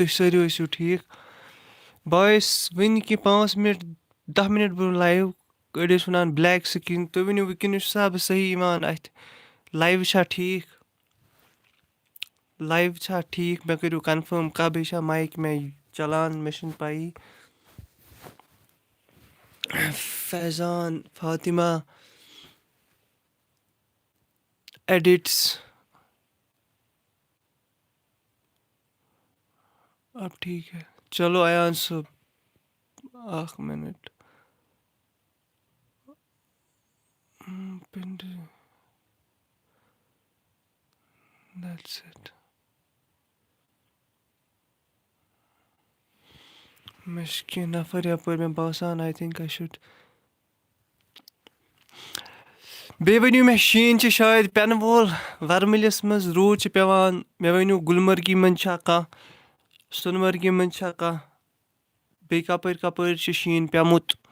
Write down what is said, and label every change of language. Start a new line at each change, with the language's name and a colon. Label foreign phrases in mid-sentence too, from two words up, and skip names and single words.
Kashmiri: تُہۍ سٲری ٲسِو ٹھیٖک بہٕ ٲسۍ وٕنہِ کہِ 5 مِنٹ 10 مِنٹ برونٛہہ لایِو أڑۍ ٲسۍ وَنان
English: black screen
Kashmiri: تُہۍ ؤنِو وٕنکیٚنَس چھُسا بہٕ صحیح یِوان اَتھِ لایِو چھا ٹھیٖک لایِو چھا ٹھیٖک مےٚ کٔرِو کَنفٲرٕم کَب بیٚیہِ چھا مایِک مےٚ چَلان مےٚ چھِنہٕ پَیی
Urdu: فیضان فاطمہ ایڈِٹس اب ٹھیک ہے چلو ایان صٲب
Kashmiri: اکھ مِنٹ
English: that's it
Kashmiri: مےٚ چھِ کینٛہہ نفر یَپٲرۍ مےٚ باسان
English: I think I should
Kashmiri: بیٚیہِ ؤنِو مےٚ شیٖن چھِ شاید پٮ۪نہٕ وول وَرمٕلِس منٛز روٗد چھِ پٮ۪وان مےٚ ؤنِو گُلمرگی منٛز چھا کانٛہہ سۄنمرگہِ منٛز چھا کانٛہہ بیٚیہِ کَپٲرۍ کَپٲرۍ چھِ شیٖن پیوٚمُت